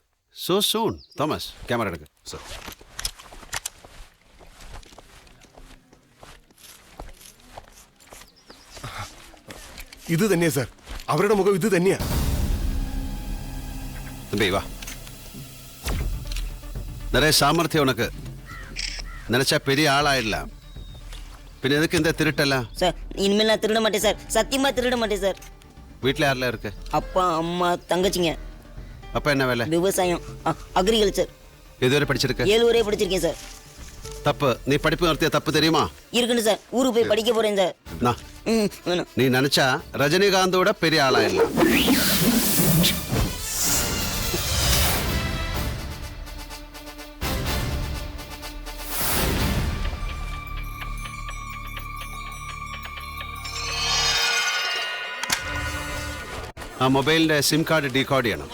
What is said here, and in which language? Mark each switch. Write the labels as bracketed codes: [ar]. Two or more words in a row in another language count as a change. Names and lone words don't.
[en] so soon. [ml] തോമസ്, ക്യാമറ എടുക്ക്. [en] Sir. [ml] ഇത് തന്നെയാ സാർ, അവരുടെ മുഖം ഇത് തന്നെയാ. [ta] தம்பி வா. நிறைய சாமர்த்தியம் உனக்கு. நினைச்சா பெரிய ஆளாயிடலாம். பின்ன எதுக்கு இந்த திருட்டெல்லாம்? சார் இனிமேல் நான் திருட மாட்டேன் சார், சத்தியமா திருட மாட்டேன் சார். வீட்டில் யாரெல்லாம் இருக்கு? அப்பா அம்மா தங்கச்சிங்க. அப்பா என்ன வேலை? விவசாயம், அக்ரிகல்ச்சர். எதுவரை படிச்சிருக்க? 7 வரை படிச்சிருக்கேன் சார். தப்பு. நீ படிப்பு நிறுத்திய தப்பு தெரியுமா? இருக்குன்னு சார், ஊருக்கு போய் படிக்க போறேன் சார். நான் வேணும். நீ நினைச்சா ரஜினிகாந்தோட பெரிய ஆளாயிடலாம். [ml] ആ മൊബൈലിന്റെ സിം കാർഡ് ഡീകോഡ് ചെയ്യണം.